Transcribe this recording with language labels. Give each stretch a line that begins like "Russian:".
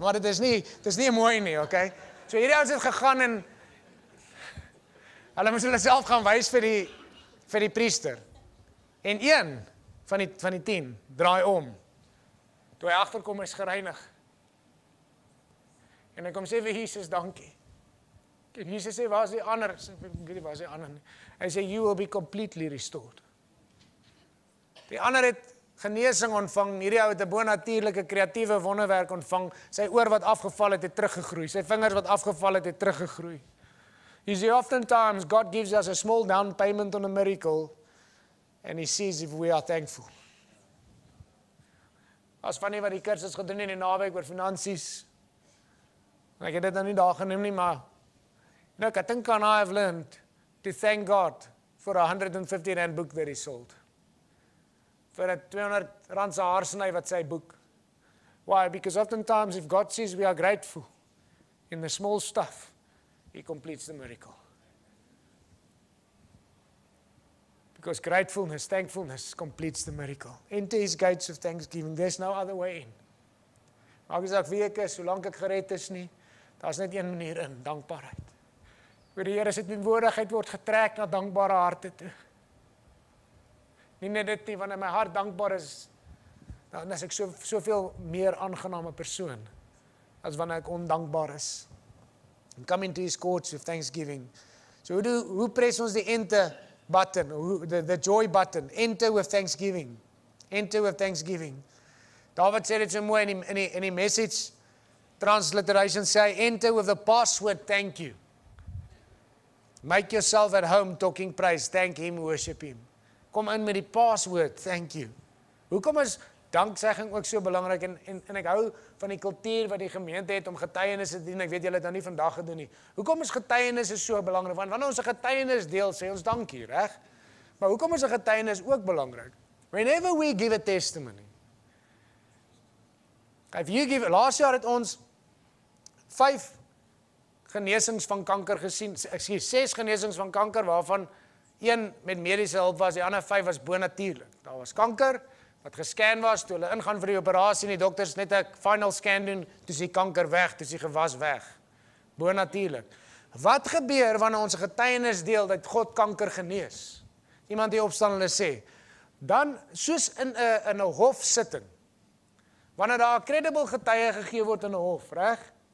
Afrikaans: Maar dit is nie mooi nie, okay? So hierdie ou het gegaan en hulle moes hulle self gaan wys vir die priester. En een van die 10, draai om. Toe hy agterkom is gereinig. En hy kom sê vir Jesus, dankie. En Jesus sê, waar is die ander? Ek weet nie, waar is die ander nie. Hy sê,
English: you will be completely restored.
Afrikaans: Die ander het genesing ontvang, hierdie ou het 'n bonatuurlike kreatiewe wonderwerk ontvang, sy oor wat afgeval het teruggegroei, sy vingers wat afgeval het teruggegroei.
English: You see, oftentimes God gives us a small down payment on a miracle, and He sees if we are thankful.
Afrikaans: As van die wat die kursus gedoen in die naweek oor finansies, en ek het dit nou nie daar geneem nie, maar
English: look, I think I have learned to thank God for a R150 book that He sold.
Afrikaans: Vir 'n R200 se haarsny wat sy boek.
English: Why? Because oftentimes if God says we are grateful in the small stuff, He completes the miracle. Because gratefulness, thankfulness completes the miracle. Enter His gates of thanksgiving. There's no other way in.
Afrikaans: Maak nie saak wie ek is, solank ek gered is nie, daar's net een manier in, dankbaarheid. Waar die Here se teenwoordigheid word getrek na dankbare harte toe. Nie net dit nie, wanneer my hart dankbaar is, dan is ek soveel meer aangename persoon, as wanneer ek ondankbaar is.
English: And come into His courts with thanksgiving. So
Afrikaans: hoe press ons die
English: enter button, the joy button? Enter with thanksgiving. Enter with thanksgiving. David
Afrikaans: sê dit so mooi in die
English: Message transliteration sê, enter with the password thank you. Make yourself at home talking praise, thank Him, worship Him.
Afrikaans: Kom in met die password,
English: thank you.
Afrikaans: Hoekom is danksegging ook so belangrik, en ek hou van die kultuur wat die gemeente het om getuienisse te doen, ek weet julle het nou nie vandag gedoen nie. Hoekom is getuienisse so belangrik? Want wanneer ons 'n getuienis deel, sê ons dankie, reg? Maar hoekom is 'n getuienis ook belangrik?
English: Whenever we give a testimony.
Afrikaans: Laas jaar het ons 5 genesings van kanker gesien, 6 genesings van kanker, waarvan 1 met mediese hulp was, die ander 5 was bonatuurlik. Daar was kanker, wat gescan was, toe hulle ingaan vir die operasie, en die dokters net 'n final scan doen, toe is die kanker weg, toe is die gewas weg. Bonatuurlik. Wat gebeur wanneer ons 'n getuienis deel, dat God kanker genees? Iemand die opstaan en hulle sê, dan, soos in 'n hofsitting, wanneer daar 'n credible getuie gegee word in 'n hof, reg?